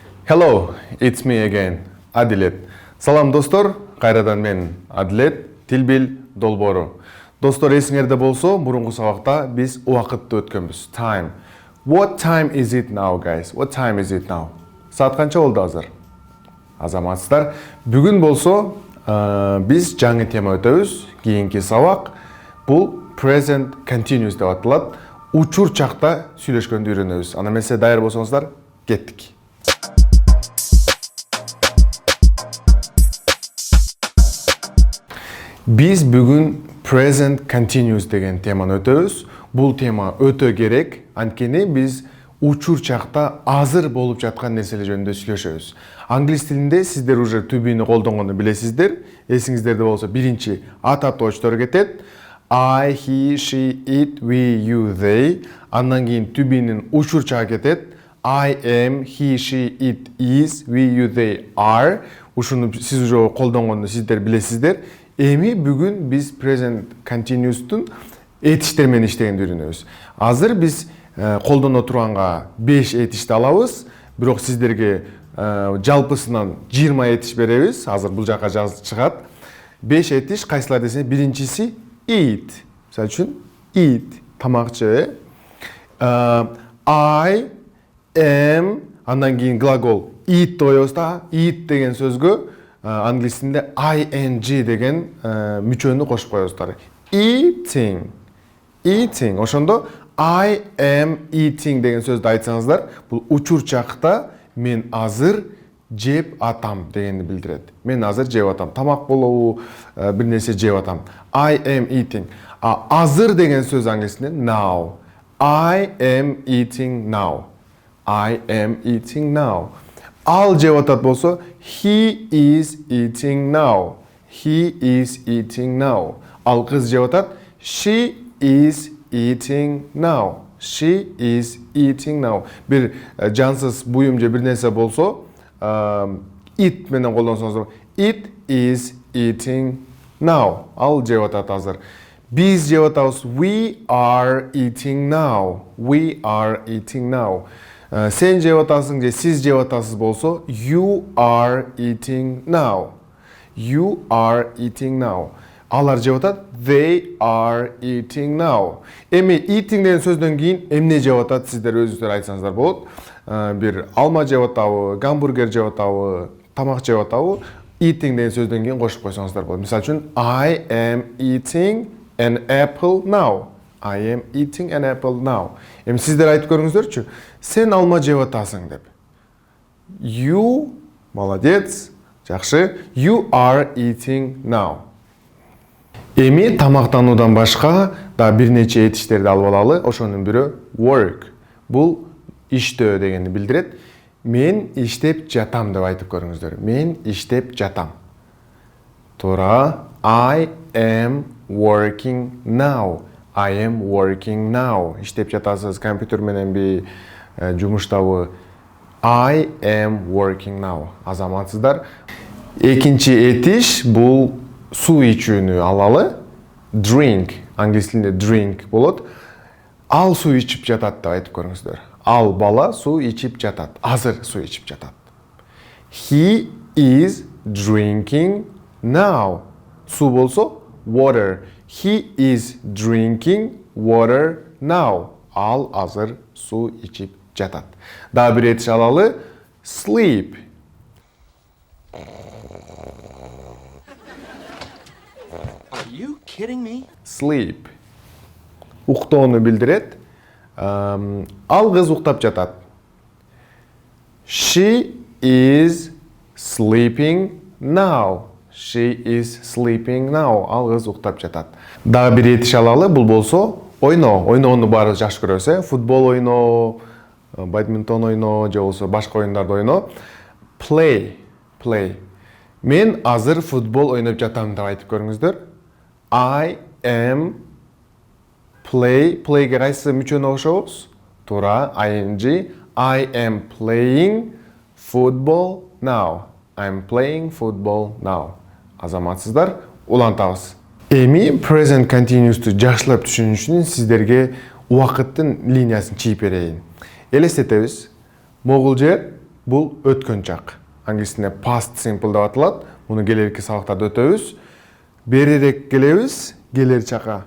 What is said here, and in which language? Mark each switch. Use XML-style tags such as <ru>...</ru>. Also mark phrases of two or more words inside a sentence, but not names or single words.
<en>Hello, it's me again, Adilet.</en> <ky>Салам достор, кайрадан мен Adilet, Tilbil Dolboru. Достор, есіңерде болсо, мурунку сабакта биз убакытты өткөнбүз.</ky> <en>Time. What time is it now, guys? What time is it now?</en> <ky>Саат канча болду азыр? Азаматсыздар, бүгүн болсо биз жаңы тема өтөбүз. Кийинки сабак бул</ky> <en>present continuous</en> <ky>деп аталат. Учур чакта сүйлөшкөндү үйрөнөбүз. Ана эмесе даяр болсоңуздар, кеттик. Биз бүгүн</ky> <en>present continuous</en> <ky>деген теманы өтөбүз. Бул тема өтө керек, анткени биз учур чакта азыр болуп жаткан нерселер жөнүндө сүйлөшөбүз. Англис тилинде сиздер уже</ky> <en>to be-</en> <ky>ни колдонгонду билесиздер. Эсиңиздерде болсо биринчи атаптоочтор кетет.</ky> <en>I, he, she, it, we, you, they.</en> <ky>Андан кийин</ky> <en>to be-</en> <ky>нин учур чагы кетет.</ky> <en>I am, he, she, it is, we, you, they are.</en> <ky>Ушуну сиз уже колдонгонду сиздер билесиздер. Эми бүгүн биз</ky> <en>present continuous'тун</en> <ky>этиштер менен иштегенди үйрөнөбүз. Азыр биз колдоно турганга 5 этишти алабыз, бирок сиздерге жалпысынан 20 этиш беребиз. Азыр бул жака жазып чыгат. 5 этиш кайсылар десең, биринчиси eat. Мисалы үчүн eat, тамак жөө.</ky> <en>I am,</en> <ky>андан кийин глагол eat коебуз да. Eat деген сөзгө англис тилинде ing деген мүчөнү кошуп коебуздар.</ky> <en>Eating. Eating.</en> <ky>Ошондо</ky> <en>I am eating</en> <ky>деген сөздү айтсаңыздар, бул учур чакта мен азыр жеп атам дегенди билдирет. Мен азыр жеп атам. Тамак болобу, бир нерсе жеп атам.</ky> <en>I am eating.</en> <ky>Азыр деген сөз англис тилинде now.</ky> <en>I am eating now. I am eating now.</en> <ky>Ал жеп атат болсо,</ky> <en>he is eating now. He is eating now.</en> <ky>Ал кыз жеп атат,</ky> <en>she is eating now. She is eating now.</en> <ky>Бир жансыз буюм же бир нерсе болсо, it менен колдонсоңуздар,</ky> <en>it is eating now.</en> <ky>Ал жеп атат азыр. Биз жеп атабыз,</ky> <en>we are eating now. We are eating now.</en> <ky>Сен жеп атасың же сиз жеп атасыз болсо,</ky> <en>you are eating now. You are eating now.</en> <ky>Алар жеп атат,</ky> <en>they are eating now.</en> <ky>Эми eating деген сөздөн кийин эмне жеп атат сиздер өзүңүздөр айтсаңыздар болот. Бир алма жеп атабы, гамбургер жеп атабы, тамак жеп атабы, eating деген сөздөн кийин кошуп койсоңуздар болот. Мисалы үчүн,</ky> <en>I am eating an apple now. I am eating an apple now.</en> <ky>Эми сиздер айтып көрүңүздөрчү. Сен алма жеп атасың деп. You, молодец, жакшы.</ky> <en>You are eating now.</en> <ky>Эми тамактануудан башка да бир нече этиштерди алып алалы. Ошонун бирөө work. Бул иштөө дегенди билдирет. Мен иштеп жатам деп айтып көрүңүздөр. Мен иштеп жатам. Туура.</ky> <en>I am working now. I am working now.</en> <ky>Иштеп жатасыз, компьютер менен би жумуштабы.</ky> <en>I am working now.</en> <ky>Азаматсыздар. Экинчи этиш бул суу ичүүнү алалы. Drink. Англис тилинде drink болот. Ал суу ичип жатат деп айтып көрүңүздөр. Ал бала суу ичип жатат. Азыр суу ичип жатат.</ky> <en>He is drinking now.</en> <ky>Суу болсо water.</ky> <en>He is drinking water now.</en> <ky>Ал азыр суу ичип жатат. Дагы бир этиш алалы. Sleep.</ky> <en>Are you kidding me?</en> <ky>Sleep. Уктоону билдирет. Ал кыз уктап жатат. She is sleeping now. She is sleeping now. Ал кыз уктап жатат. Дагы бир этиш алалы, бул болсо ойноо. Ойноону баарыбыз жакшы көрөбүз, Футбол ойноо, бадминтон ойноо, же болсо башка оюндарды ойноо.</ky> <en>Play. Play.</en> <ky>Мен азыр футбол ойноп жатам деп айтып көрүңүздөр.</ky> <en>I am play.</en> <ky>Playге кайсы мүчөнү кошобуз? Туура, ing.</ky> <en>I am playing football now. I'm playing football now.</en> <ky>Азаматсыздар, улантабыз. Эми</ky> <en>present continuous'ту</en> <ky>жакшылап түшүнүү үчүн сиздерге убакыттын линиясын чийип берейин. Элестетебиз. Могул жер бул өткөн чак. Англис тилинде</ky> <en>past simple</en> <ky>деп аталат. Муну келерки сабактарда өтөбүз. Берирээк келебиз, келер чакка.</ky>